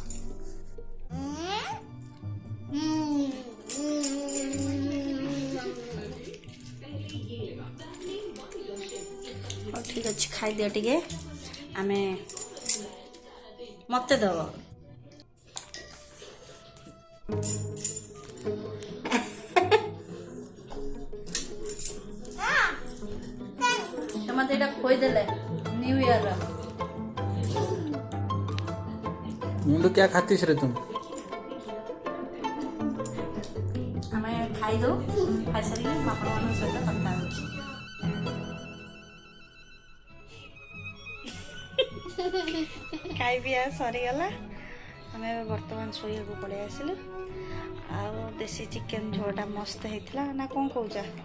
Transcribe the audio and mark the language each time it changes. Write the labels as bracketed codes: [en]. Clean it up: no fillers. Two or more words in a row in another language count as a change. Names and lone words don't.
[or] ହଉ ଠିକ ଅଛି ଖାଇଦିଅ ଟିକେ ଆମେ ମତେ ଦବ ମତେ ଏଇଟା ଖୋଇଦେଲେ [en] New Year [sck] मुंडू क्या खातीस रे तुम? [or] ଆମେ ଖାଇଦଉ ଖାଇସାରିକି ମୁଁ ଆପଣମାନଙ୍କ ସହିତ କଥା ହେଉଛି ଖାଇ ପିଇବା ସରିଗଲା ଆମେ ଏବେ ବର୍ତ୍ତମାନ ଶୋଇବାକୁ ପଳେଇ ଆସିଲୁ ଆଉ ଦେଶୀ ଚିକେନ ଝୋଳଟା ମସ୍ତ ହେଇଥିଲା ନା କ'ଣ କହୁଛ?